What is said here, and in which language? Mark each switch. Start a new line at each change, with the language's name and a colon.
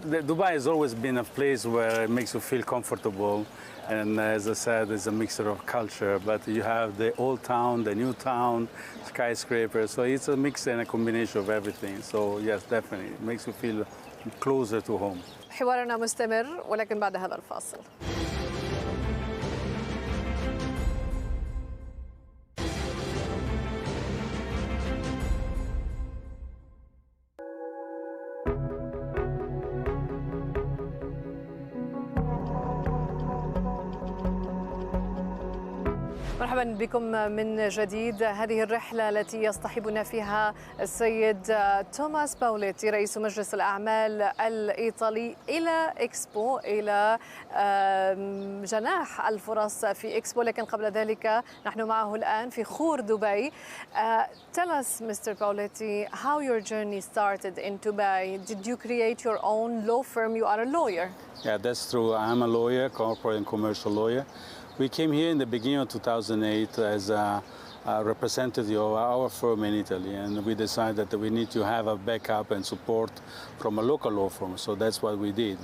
English: Dubai has always been a place where it makes you feel comfortable, and as I said, it's a mixture of culture. But you have the old town, the new town, skyscrapers. So it's a mix and a combination of everything. So yes, definitely, it makes you feel closer to home.
Arabic: حوارنا مستمر ولكن بعد هذا الفاصل. مرحبا بكم من جديد. هذه الرحلة التي يصطحبنا فيها السيد توماس باوليتي رئيس مجلس الأعمال الإيطالي إلى إكسبو، إلى جناح الفرص في إكسبو. لكن قبل ذلك نحن معه الآن في خور دبي.
English: Tell us, Mr. Paoletti, how your journey started in Dubai. Did you create your own law firm? You are a lawyer. Yeah, that's true. I'm a lawyer, corporate and commercial lawyer. We came here in the beginning of 2008 as a representative of our firm in Italy, and we decided that we need to have a backup and support from a local law firm. So that's what we did.